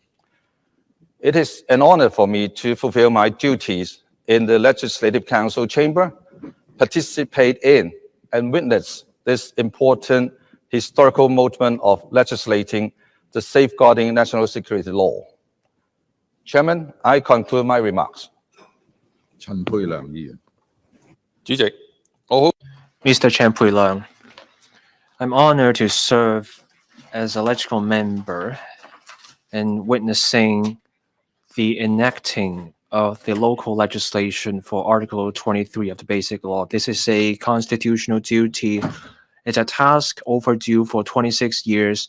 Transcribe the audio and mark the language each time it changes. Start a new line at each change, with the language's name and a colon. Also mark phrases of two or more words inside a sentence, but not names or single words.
English: It is an honor for me to fulfill my duties in the Legislative Council chamber, participate in and witness this important historical moment of legislating the safeguarding national security law. Chairman, I conclude my remarks.
Cantonese: 陳佩良議員。主席，我好
English: Mr. Chen Pui-leung, I'm honored to serve as a legislative member and witnessing the enacting of the local legislation for Article 23 of the Basic Law. This is a constitutional duty. It's a task overdue for 26 years.